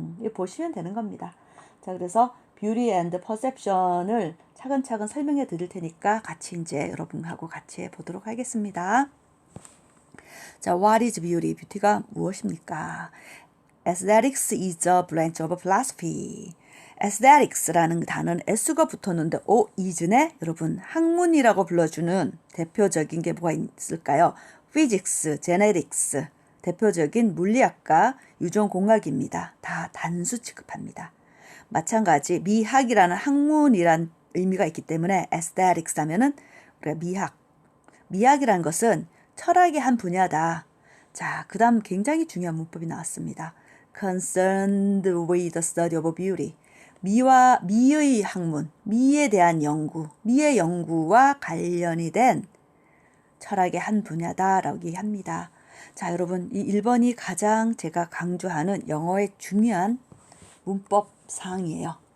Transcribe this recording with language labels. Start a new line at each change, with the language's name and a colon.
Korean: 이거 보시면 되는 겁니다. 자, 그래서 Beauty and Perception을 차근차근 설명해 드릴 테니까 같이 이제 여러분하고 같이 해보도록 하겠습니다. 자,
English: What is beauty?
Korean: 뷰티가 무엇입니까?
English: Aesthetics is a branch of philosophy.
Korean: Aesthetics라는 단어는 S가 붙었는데 is네 여러분 학문이라고 불러주는 대표적인 게 뭐가 있을까요? Physics, Genetics, 대표적인 물리학과 유전공학입니다. 다 단수 취급합니다. 마찬가지 미학이라는 학문이란 의미가 있기 때문에 aesthetics 하면은 미학. 미학이라는 것은 철학의 한 분야다. 자, 그 다음 굉장히 중요한 문법이 나왔습니다.
English: concerned with the study of beauty.
Korean: 미의 학문, 미에 대한 연구, 미의 연구와 관련이 된 철학의 한 분야다라고 얘기합니다. 자, 여러분 이 1번이 가장 제가 강조하는 영어의 중요한 문법 사항이에요.